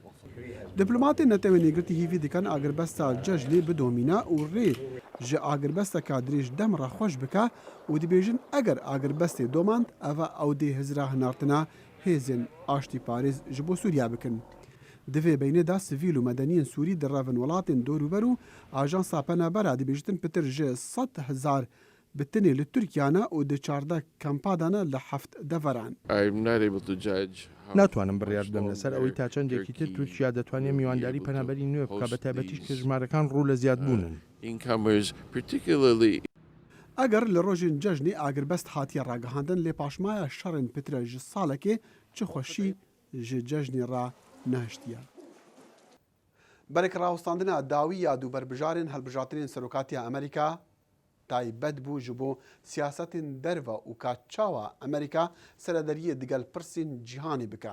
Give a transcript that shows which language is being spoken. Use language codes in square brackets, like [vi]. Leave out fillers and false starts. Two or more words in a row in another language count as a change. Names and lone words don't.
[ku] Diplomatên netewê nêgirtî hîvî dikin agirbesta cejnê bidomîne û rê ji agirbesteka dirêj dem re xweş bike û dibêjin eger agirbestê domand ev ew dê hizra hinartina hêzên aştî parêz ji bo Sûriya bikin. Divê beynê de sivîl û medeniyên Sûrî di revin welatên dorûber û ajansa penabera dibêjitin pitir ji 100,000 bi tinê li Tirkiye ne û di 14 kempa de ne li heft deveran. [ckb] ناتوانم بڕیار بدەم لەسەر ئەوەی تا چەندێکی تر تورکیا دەتوانێت میوانداری پەنابەری نوێ بکە بە تایبەتیش کە ژمارەکان ڕوو لە زیادبوونن. [ku] ئەگەر لە ڕۆژین جەژنی ئاگربەست هاتیە ڕاگەهاندن لێ پاشمایە شەڕên پترە ji salekê çi xweşî ji cejnê re nehiştiye. Berek rawestandina dawî ya dûberbijarên helbijartinên serokatiya Amerîka taybet bû ji bo siyasetên derve û kaçawa Amerîka serederiyê digel pirsên cîhanê bike.